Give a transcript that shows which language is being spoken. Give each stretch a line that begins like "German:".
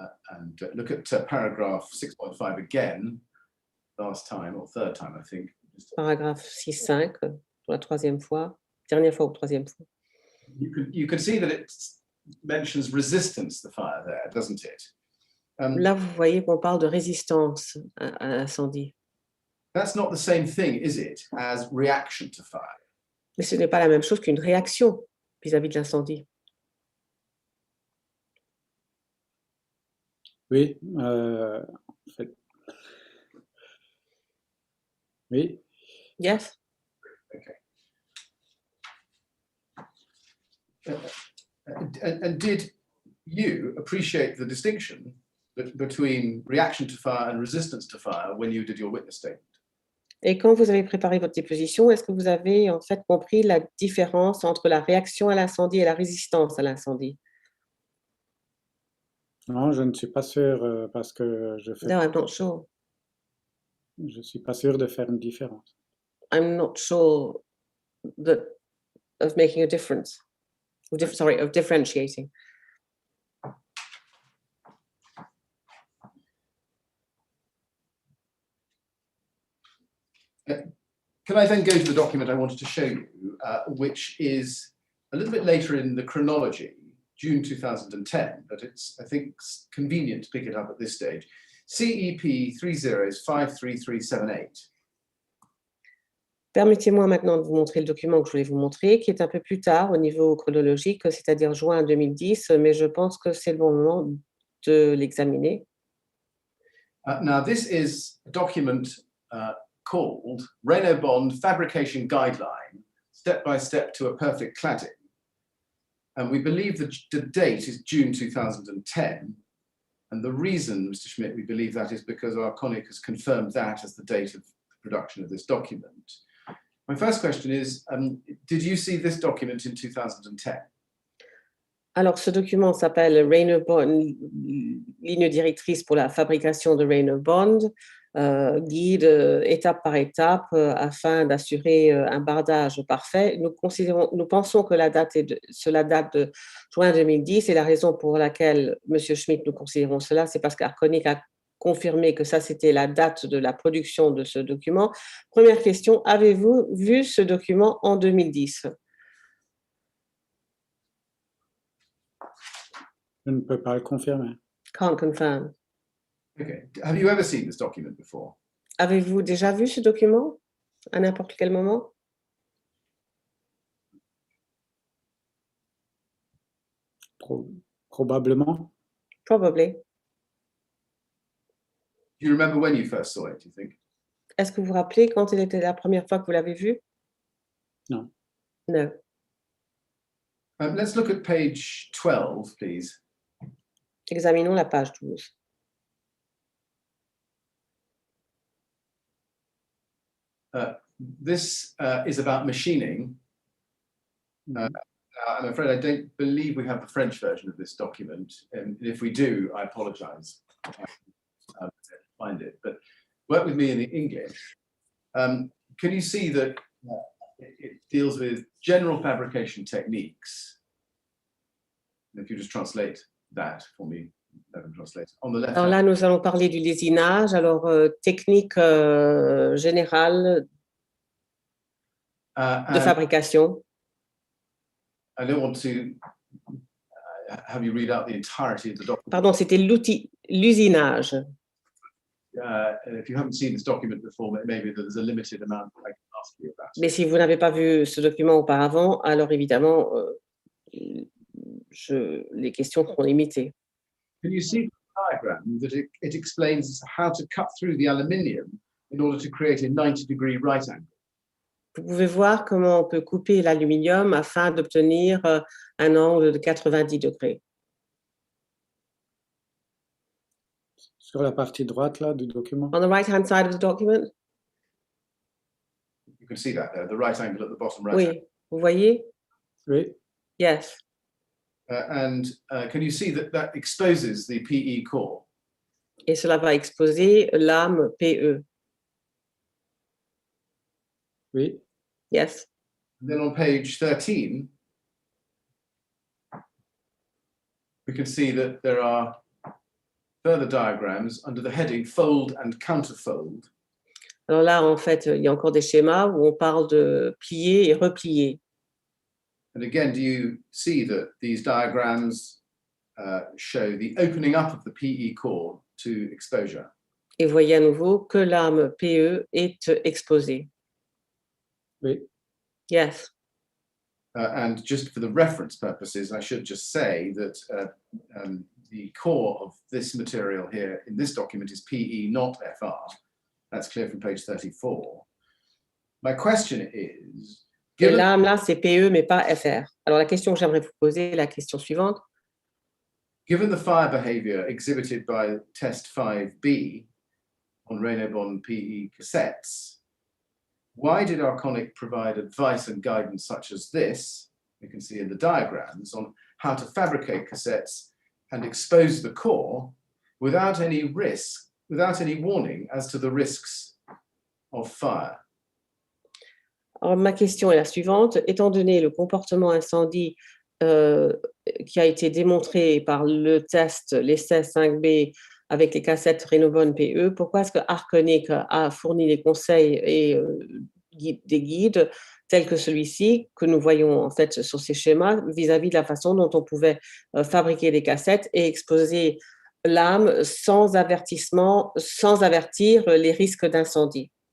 English: And look at paragraph 6.5 again, last time, or third time, I think.
French: Paragraphe 6.5, pour la troisième fois, dernière fois ou troisième fois.
English: You can see that it mentions resistance to fire there, doesn't it?
French: Là, vous voyez qu'on parle de résistance à l'incendie.
English: That's not the same thing, is it, as reaction to fire?
French: Mais ce n'est pas la même chose qu'une réaction vis-à-vis de l'incendie. Oui, en fait. Oui.
English: Yes. Okay. And did you appreciate the distinction between reaction to fire and resistance to fire when you did your witness statement?
French: Et quand vous avez préparé votre déposition, est-ce que vous avez en fait compris la différence entre la réaction à l'incendie et la résistance à l'incendie? Non, je ne suis pas sûr parce que je fais.
English: No, I'm not sure.
French: Je ne suis pas sûr de faire une différence.
English: I'm not sure of making a difference. Of differentiating. Can I then go to the document I wanted to show you, which is a little bit later in the chronology, June 2010, but it's, I think, convenient to pick it up at this stage. CEP 30 53378.
French: Permettez-moi maintenant de vous montrer le document que je voulais vous montrer, qui est un peu plus tard au niveau chronologique, c'est-à-dire juin 2010, mais je pense que c'est le bon moment de l'examiner.
English: Now, this is a document called Renault Bond Fabrication Guideline, Step by Step to a Perfect Cladding. And we believe that the date is June 2010. And the reason, Mr. Schmidt, we believe that is because Arconic has confirmed that as the date of production of this document. My first question is, did you see this document in 2010?
French: Alors, ce document s'appelle Renault Bond, ligne directrice pour la fabrication de Renault Bond, guide étape par étape afin d'assurer un bardage parfait. Nous pensons que cela date de juin 2010 et la raison pour laquelle, M. Schmidt, nous considérons cela, c'est parce qu'Arconic a confirmé que ça, c'était la date de la production de ce document. Première question, avez-vous vu ce document en 2010? Je ne peux pas le confirmer.
English: Can't confirm. Okay. Have you ever seen this document before?
French: Avez-vous déjà vu ce document à n'importe quel moment? Probablement.
English: Probably. Do you remember when you first saw it, do you think?
French: Est-ce que vous vous rappelez quand il était la première fois que vous l'avez vu? Non.
English: No. Let's look at page 12, please.
French: Examinons la page 12.
English: This is about machining. I'm afraid I don't believe we have the French version of this document. And if we do, I apologize. Find it, but work with me in the English. Can you see that it deals with general fabrication techniques? If you just translate that for me, let them translate. On the left.
French: Alors là, nous allons parler du lésinage. Alors, technique générale de fabrication.
English: I don't want to have you read out the entirety of the document.
French: Pardon, c'était l'usinage.
English: If you haven't seen this document before, maybe there's a limited amount I can ask you about.
French: Mais si vous n'avez pas vu ce document auparavant, alors évidemment, les questions seront limitées.
English: Can you see the diagram that it explains how to cut through the aluminium in order to create a 90-degree right angle?
French: Vous pouvez voir comment on peut couper l'aluminium afin d'obtenir un angle de 90 degrés. Sur la partie droite là, du document.
English: On the right-hand side of the document? You can see that there, the right angle at the bottom right.
French: Oui, vous voyez? Oui.
English: Yes. And can you see that that exposes the PE core?
French: Et cela va exposer lame PE. Oui.
English: Yes. And then on page 13, we can see that there are further diagrams under the heading fold and counterfold.
French: Alors là, en fait, il y a encore des schémas où on parle de plier et replier.
English: And again, do you see that these diagrams show the opening up of the PE core to exposure?
French: Et vous voyez à nouveau que lame PE est exposée. Oui.
English: Yes. And just for the reference purposes, I should just say that the core of this material here in this document is PE, not FR. That's clear from page 34. My question is...
French: Et lame là, c'est PE, mais pas FR. Alors la question que j'aimerais vous poser, la question suivante.
English: Given the fire behavior exhibited by test 5B on Renault Bond PE cassettes, why did Arconic provide advice and guidance such as this, you can see in the diagrams, on how to fabricate cassettes and expose the core without any risk, without any warning as to the risks of fire?
French: Alors, ma question est la suivante. Étant donné le comportement incendie qui a été démontré par le test, l'essai 5B avec les cassettes Renault Bond PE, pourquoi est-ce que Arconic a fourni des conseils et des guides tels que celui-ci que nous voyons en fait sur ces schémas vis-à-vis de la façon dont on pouvait fabriquer des cassettes et exposer l'âme sans avertissement, sans avertir les risques d'incendie?